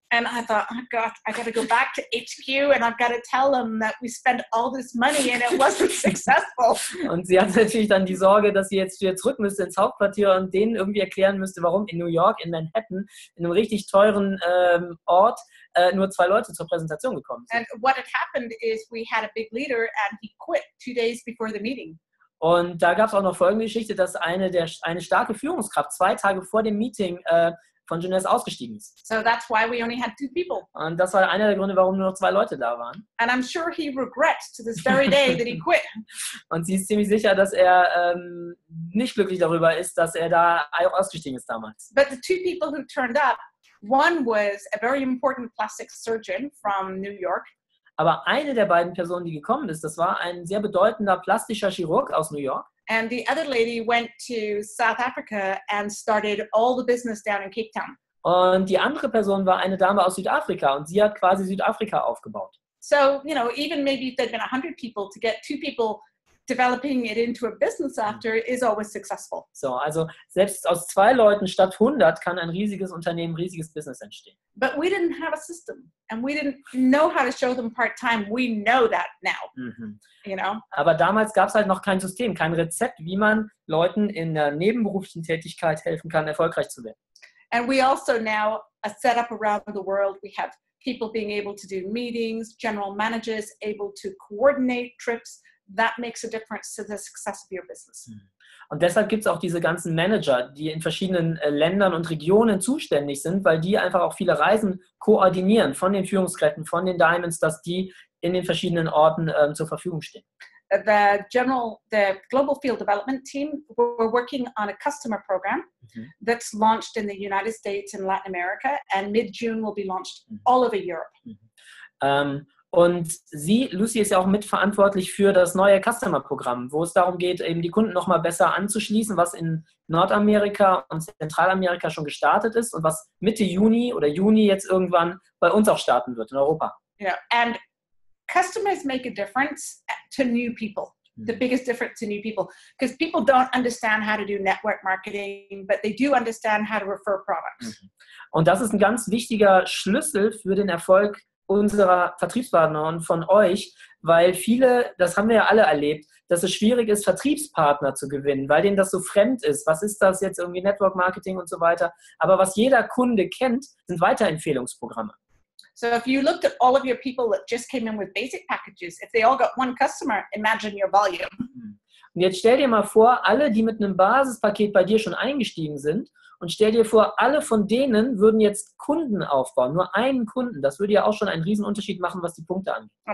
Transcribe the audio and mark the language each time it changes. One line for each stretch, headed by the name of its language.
English: And I thought, oh God, I got to go back to HQ and I've got to tell them that we spent all this money and it wasn't successful.
German: Und sie hat natürlich dann die Sorge, dass sie jetzt wieder zurück müsste ins Hauptquartier und denen irgendwie erklären müsste, warum in New York, in Manhattan, in einem richtig teuren Ort, nur 2 Leute zur Präsentation gekommen sind.
English: And what had happened is we had a big leader and he quit 2 days before the meeting.
German: Und da gab es auch noch folgende Geschichte, dass eine starke Führungskraft 2 Tage vor dem Meeting von Jeunesse ausgestiegen ist.
English: So that's why we only had 2 people.
German: Und das war einer der Gründe, warum nur noch 2 Leute da waren.
English: And I'm sure he regrets to this very day that he quit.
German: Und sie ist ziemlich sicher, dass er nicht glücklich darüber ist, dass er da ausgestiegen ist damals.
English: But the 2 people who turned up, one was a very important plastic surgeon from New York.
German: Aber eine der beiden Personen, die gekommen ist, das war ein sehr bedeutender plastischer Chirurg aus New York.
English: And the other lady went to South Africa and started all the business down in Cape Town.
German: Und die andere Person war eine Dame aus Südafrika und sie hat quasi Südafrika aufgebaut.
English: So, you know, even maybe if there'd been 100 people, to get 2 people developing it into a business after is always successful.
German: So, also selbst aus 2 Leuten statt 100 kann ein riesiges Unternehmen, ein riesiges Business entstehen.
English: But we didn't have a system and we didn't know how to show them part-time. We know that now, you know.
German: Aber damals gab es halt noch kein System, kein Rezept, wie man Leuten in der nebenberuflichen Tätigkeit helfen kann, erfolgreich zu werden.
English: And we also now set up around the world. We have people being able to do meetings, general managers able to coordinate trips. That makes a difference to the success of your business.
German: Und deshalb gibt es auch diese ganzen Manager, die in verschiedenen Ländern und Regionen zuständig sind, weil die einfach auch viele Reisen koordinieren von den Führungskräften, von den Diamonds, dass die in den verschiedenen Orten zur Verfügung stehen.
English: the global field development team, we're working on a customer program that's launched in the United States and Latin America, and mid-June will be launched all over Europe.
German: Und Lucy ist ja auch mitverantwortlich für das neue Customer-Programm, wo es darum geht, eben die Kunden nochmal besser anzuschließen, was in Nordamerika und Zentralamerika schon gestartet ist und was Mitte Juni oder Juni jetzt irgendwann bei uns auch starten wird in Europa.
English: And customers make a difference to new people. The biggest difference to new people, because people don't understand how to do network marketing, but they do understand how to refer products.
German: Und das ist ein ganz wichtiger Schlüssel für den Erfolg unserer Vertriebspartner und von euch, weil viele, das haben wir ja alle erlebt, dass es schwierig ist, Vertriebspartner zu gewinnen, weil denen das so fremd ist. Was ist das jetzt irgendwie Network Marketing und so weiter? Aber was jeder Kunde kennt, sind Weiterempfehlungsprogramme.
English: So if you looked at all of your people that just came in with basic packages, if they all got one customer, imagine your volume.
German: Und jetzt stell dir mal vor, alle, die mit einem Basispaket bei dir schon eingestiegen sind, und stell dir vor, alle von denen würden jetzt Kunden aufbauen, nur einen Kunden. Das würde ja auch schon einen riesen Unterschied machen, was die Punkte angeht.